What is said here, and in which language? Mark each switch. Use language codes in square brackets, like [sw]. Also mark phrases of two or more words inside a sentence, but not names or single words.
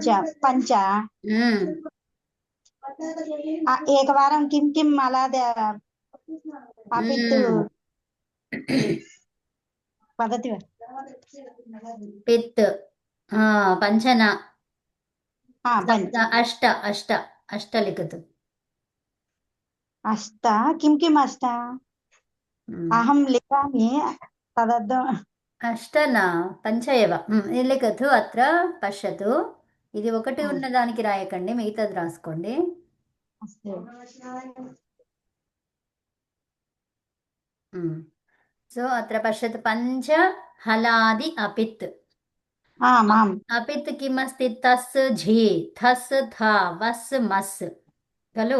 [sa] పంచ ఏకవారం కిం కిం అలాది అపిత్తు వదతి. పిత్ పంచన పంచ. అష్ట అష్ట అష్ట లిఖతు. అష్ట కిం కిం అష్ట? అహం లిఖామి తదర్థం. అష్ట न पंच एव लिखतु. अत्र पश्यतु. [te] ఇది ఒకటి ఉన్న దానికి రాయకండి, మిగతాది రాసుకోండి. [sa] अस्तु సో అత్ర పశ్యత్ పంచ హలాది అపిత్. आम् आम् అపిత్ కిమస్తి? తస్ ఝీ థస్ థా వస్ మస్ ఖలు.